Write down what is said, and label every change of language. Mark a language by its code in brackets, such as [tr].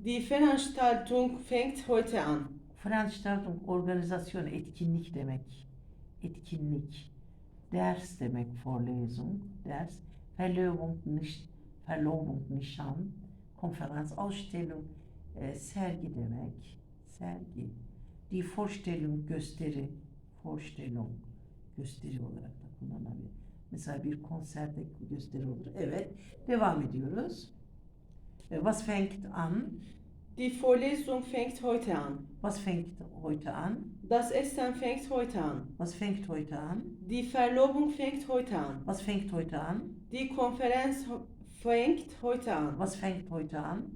[de] Die Veranstaltung fängt heute an. [tr] Veranstaltung, organizasyon, etkinlik demek. Etkinlik. Ders demek, Vorlesung, ders. Verlobung, nişan. Konferans, Ausstellung, sergi demek. Sergi. [de] Die Vorstellung, gösteri. [tr] Vorstellung, gösteri olarak da kullanılabilir. Mesela bir konserde gösteri olur. Evet. Devam ediyoruz. [de] Was fängt an? Die Vorlesung fängt heute an. Was fängt heute an? Das Essen fängt heute an. Was fängt heute an? Die Verlobung fängt heute an. Was fängt heute an? Die Konferenz fängt heute an. Was fängt heute an?